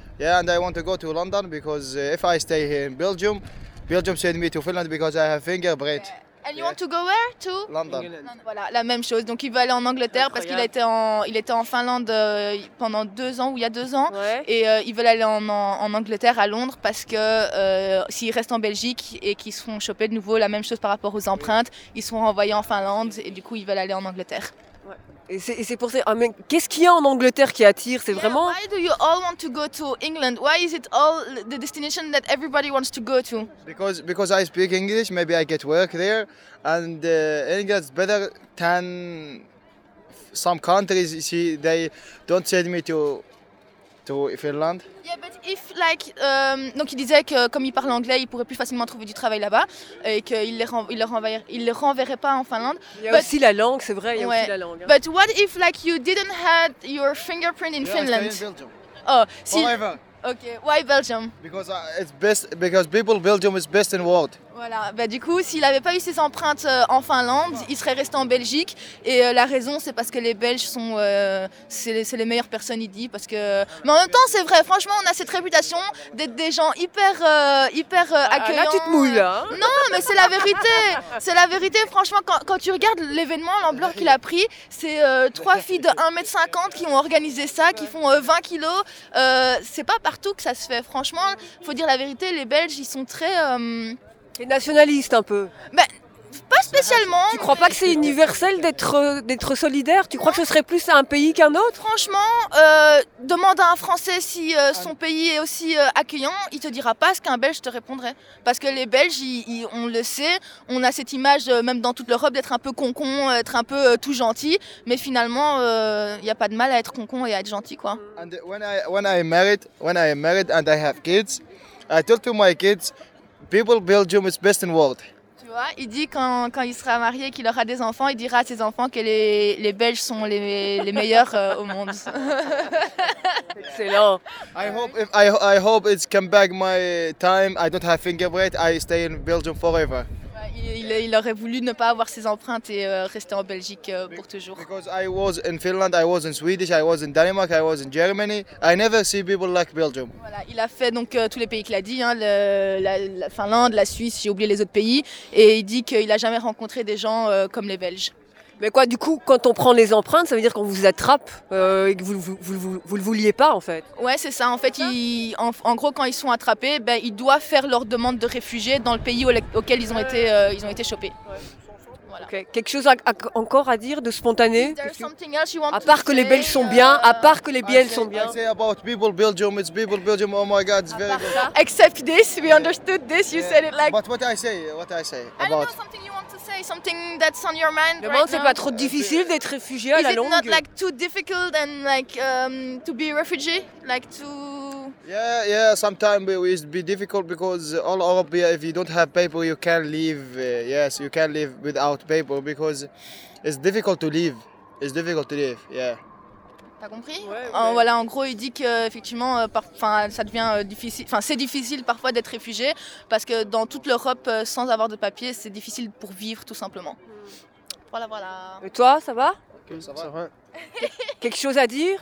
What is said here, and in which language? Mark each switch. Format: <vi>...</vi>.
<en>Yeah, and I want to go to London because if I stay here in Belgium, Belgium send me to Finland because I have fingerprint. Yeah. And you want to go where? To London.</en> <fr>Voilà, la même chose. Donc il veut aller en Angleterre. Incroyable. Parce qu'il a été en, il était en Finlande pendant 2 ans ou il y a 2 ans. Ouais. Et ils veulent aller en Angleterre, à Londres, parce que s'ils restent en Belgique et qu'ils se font choper de nouveau, la même chose par rapport aux empreintes, ils sont renvoyés en Finlande et du coup ils veulent aller en Angleterre. Ouais. Et c'est pour ça. Ah, mais qu'est-ce qu'il y a en Angleterre qui attire? C'est vraiment.</fr> <en>Why do you all want to go to England? Why is it all the destination that everybody wants to go to? Because I speak English, maybe I get work there, and England's better than some countries. You see, they don't send me to to Finland. Yeah, but if like,</en> <fr>donc il disait que comme il parle anglais, il pourrait plus facilement trouver du travail là-bas et qu'il le renverrait pas en Finlande. Il y a aussi la langue, c'est vrai. Il y a aussi la langue. Hein.</fr> <en>But what if like you didn't have your fingerprint in Finland? Yeah, I stay in Belgium. Oh, si. Ok, why Belgium? Because it's best, because people Belgium is best in world.</en> <fr>Voilà, bah du coup, s'il avait pas eu ses empreintes en Finlande, il serait resté en Belgique. Et la raison, c'est parce que les Belges sont, c'est les meilleures personnes, il dit. Parce que, mais en même temps, c'est vrai. Franchement, on a cette réputation d'être des gens hyper accueillants. Là, tu te mouilles, hein? Non, mais c'est la vérité. C'est la vérité. Franchement, quand tu regardes l'événement, l'ampleur qu'il a pris, c'est trois filles de 1m50 qui ont organisé ça, qui font 20 kilos. C'est pas partout que ça se fait. Franchement, faut dire la vérité, les Belges, ils sont très Et nationaliste un peu. Ben, pas spécialement. Tu crois pas que c'est universel d'être solidaire? Tu crois que ce serait plus un pays qu'un autre? Franchement, demande à un Français si son pays est aussi accueillant, il te dira pas ce qu'un Belge te répondrait. Parce que les Belges, on le sait, on a cette image, même dans toute l'Europe, d'être un peu concon, être un peu tout gentil. Mais finalement, il n'y a pas de mal à être concon et à être gentil, quoi.</fr> <en>And when I married and I have kids, I told to my kids, people Belgium is best in world.</en> <fr>Tu vois, il dit quand il sera marié, qu'il aura des enfants, il dira à ses enfants que les Belges sont les meilleurs au monde. Excellent.</fr> <en>I hope it's come back my time. I don't have fingerprint. I stay in Belgium forever.</en> <fr>Il aurait voulu ne pas avoir ses empreintes et rester en Belgique pour toujours.</fr> <en>Because I was in Finland, I was in Swedish, I was in Denmark, I was in Germany. I never see people like Belgium.</en> <fr>Voilà, il a fait donc tous les pays qu'il a dit, hein, la Finlande, la Suisse, j'ai oublié les autres pays, et il dit qu'il a jamais rencontré des gens comme les Belges. Mais quoi, du coup, quand on prend les empreintes, ça veut dire qu'on vous attrape et que vous le vouliez pas, en fait. Ouais, c'est ça. En fait, en gros, quand ils sont attrapés, ben, ils doivent faire leur demande de réfugié dans le pays auquel ils ont été chopés. Voilà. Okay. Quelque chose encore à dire de spontané? À part que les Belges sont bien, à part que les Belges sont bien.</fr> <en>I say about people Belgium, it's people Belgium. Oh my God, it's very. Except this, we understood this. You said it like. But what I say about. Something that's on your mind.</en> <fr>Demande,</fr> <en>right,</en> <fr>c'est pas trop difficile d'être réfugié à la longue.</fr> <en>Is it not like too difficult and like to be a refugee, like to? Yeah. Sometimes it will be difficult because all Europe, if you don't have paper, you can't leave. Yes, you can't leave without paper because it's difficult to leave. It's difficult to leave. Yeah.</en> <fr>T'as compris? Voilà, en gros, il dit que effectivement, enfin, ça devient difficile. Enfin, c'est difficile parfois d'être réfugié parce que dans toute l'Europe, sans avoir de papiers, c'est difficile pour vivre, tout simplement. Voilà. Et toi, ça va? Ça va. Quelque chose à dire?</fr>